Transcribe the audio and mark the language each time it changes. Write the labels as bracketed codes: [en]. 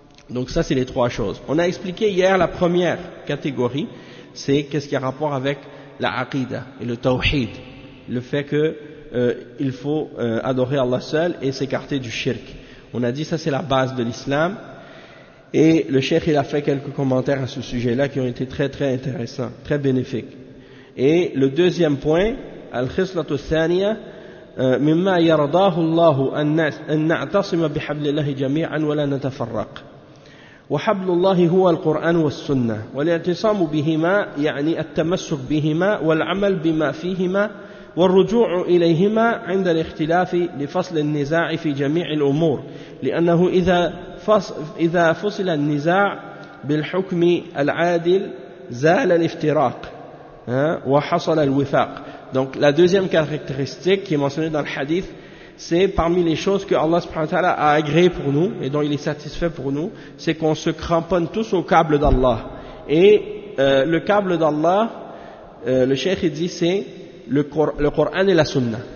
[fr] Donc ça c'est les trois choses. On a expliqué hier la première catégorie, c'est qu'est-ce qui a rapport avec la aqida et le tawhid, le fait que il faut adorer Allah seul et s'écarter du shirk. On a dit ça c'est la base de l'islam, et le cheikh il a fait quelques commentaires à ce sujet-là qui ont été très très intéressants, très bénéfiques. Et le deuxième point, [ar] al-khislatu thaniya, مما يرضاه الله أن نعتصم بحبل الله جميعا ولا نتفرق وحبل الله هو القرآن والسنة والاعتصام بهما يعني التمسك بهما والعمل بما فيهما والرجوع إليهما عند الاختلاف لفصل النزاع في جميع الأمور لأنه إذا فصل النزاع بالحكم العادل زال الافتراق وحصل الوفاق. [fr] Donc la deuxième caractéristique qui est mentionnée dans le hadith, c'est parmi les choses que Allah subhanahu wa ta'ala a agréé pour nous et dont il est satisfait pour nous, c'est qu'on se cramponne tous au câble d'Allah. Et le câble d'Allah, le cheikh il dit, c'est le Coran et la Sunna.